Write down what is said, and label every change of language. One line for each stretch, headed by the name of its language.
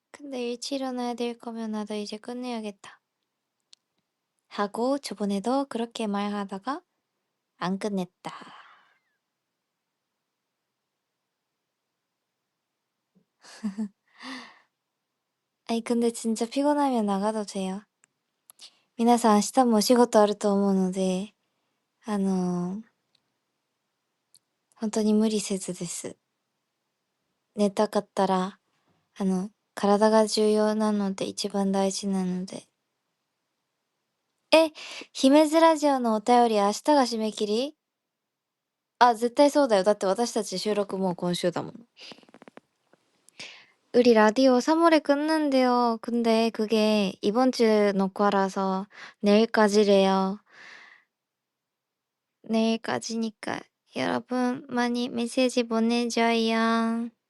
Korean: 내일 일찍 일어나야 될 거면 나도 이제 끝내야겠다. 하고 저번에도 그렇게 말하다가 안 끝냈다. 아니 근데 진짜 피곤하면 나가도 돼요.
Japanese: 皆さん明日もお仕事あると思うので、本当に無理せずです。寝たかったら、体が重要なので一番大事なので。え、姫津ラジオのお便り明日が締め切り？あ、絶対そうだよ。だって私たち収録もう今週だもん。
Korean: 우리 라디오 3월에 끝난대요. 근데 그게 이번 주 녹화라서 내일까지래요. 내일까지니까 여러분 많이 메시지 보내줘요.